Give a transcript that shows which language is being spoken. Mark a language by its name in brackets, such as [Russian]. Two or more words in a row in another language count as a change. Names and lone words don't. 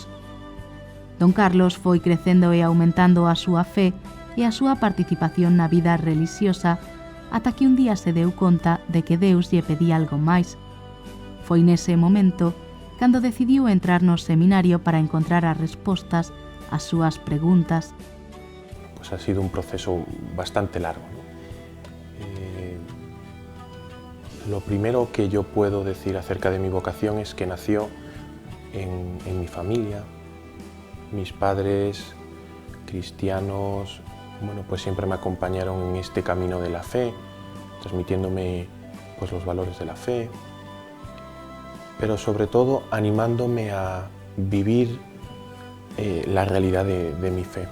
[Galician] Don Carlos foi crecendo e aumentando a súa fe e a súa participación na vida relixiosa ata que un día se deu conta de que Deus lle pedía algo máis. Foi nese momento cando decidiu entrar no seminario para encontrar as respostas ás súas preguntas. [Spanish] Pues ha sido un proceso bastante largo, ¿no? Lo primero que yo puedo decir acerca de mi vocación es que nació en mi familia. Mis padres cristianos, bueno, pues siempre me acompañaron en este camino de la fe, transmitiéndome pues los valores de la fe, pero sobre todo animándome a vivir la realidad de mi fe.